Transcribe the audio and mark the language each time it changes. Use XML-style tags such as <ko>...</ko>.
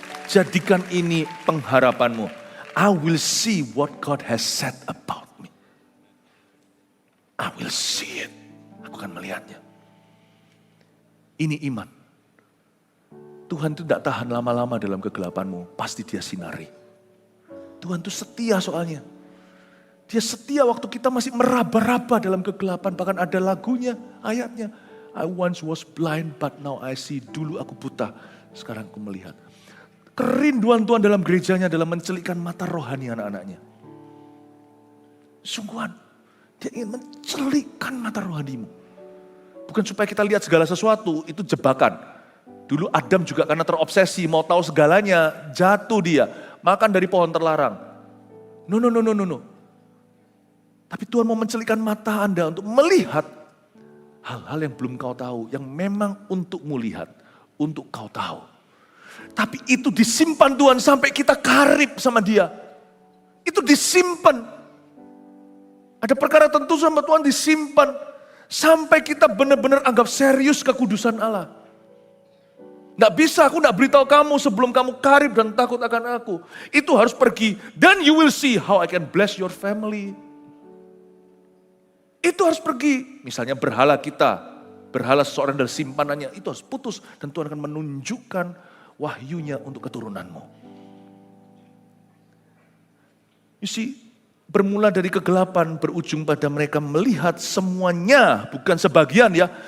<id>Jadikan ini pengharapanmu.</id> <en>I will see what God has said about me. I will see it.</en> <id>Aku akan melihatnya. Ini iman. Tuhan itu tidak tahan lama-lama dalam kegelapanmu. Pasti dia sinari. Tuhan itu setia soalnya. Dia setia waktu kita masih meraba-raba dalam kegelapan. Bahkan ada lagunya, ayatnya.</id> <en>I once was blind but now I see.</en> <id>Dulu aku buta, sekarang aku melihat. Kerinduan Tuhan dalam gerejanya adalah mencelikkan mata rohani anak-anaknya. Sungguhan, dia ingin mencelikkan mata rohanimu. Bukan supaya kita lihat segala sesuatu, itu jebakan. Dulu Adam juga karena terobsesi, mau tahu segalanya, jatuh dia. Makan dari pohon terlarang. No. Tapi Tuhan mau mencelikkan mata Anda untuk melihat hal-hal yang belum kau tahu, yang memang untukmu lihat, untuk kau tahu. Tapi itu disimpan Tuhan sampai kita karib sama dia. Itu disimpan. Ada perkara tentu sama Tuhan disimpan. Sampai kita benar-benar anggap serius kekudusan Allah. Nggak bisa, aku nggak beritahu kamu sebelum kamu karib dan takut akan aku. Itu harus pergi.</id> <en>Then you will see how I can bless your family.</en> <id>Itu harus pergi. Misalnya berhala kita, berhala seseorang dari simpanannya, itu harus putus. Dan Tuhan akan menunjukkan wahyunya untuk keturunanmu. You see, bermula dari kegelapan, berujung pada mereka melihat semuanya, bukan sebagian ya.</id>